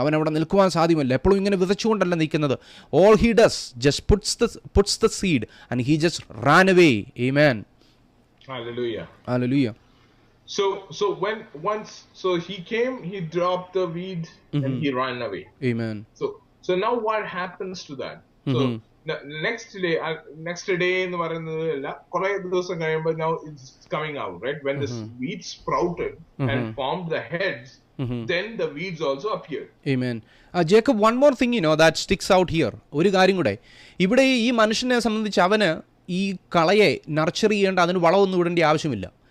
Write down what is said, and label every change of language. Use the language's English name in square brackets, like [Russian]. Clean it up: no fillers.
[Malayalam] അവൻ അവിടെ നിൽക്കുവാൻ സാധ്യമല്ല. എപ്പോഴും ഇങ്ങനെ വിതച്ചുകൊണ്ടല്ല നിൽക്കുന്നത്. [English] All he does just puts the seed and he just ran away. Amen. Hallelujah. So he came, he dropped the weed, and he ran away. Amen. So now what happens to that? So next day [Malayalam] എന്ന് പറയുന്നതല്ല, കുറെ ദിവസം കഴിയുമ്പോൾ [English] now it's coming out, right? When this wheat sprouted and formed the heads, then the weeds also appeared. Amen. Jacob, one more thing that sticks out here. [Malayalam] ഒരു കാര്യം കൂടെ, ഇവിടെ ഈ മനുഷ്യനെ സംബന്ധിച്ച് അവന് ഈ കളയെ നർച്ചർ ചെയ്യേണ്ട, അതിന് വളമൊന്നും ഇടേണ്ട ആവശ്യമില്ല.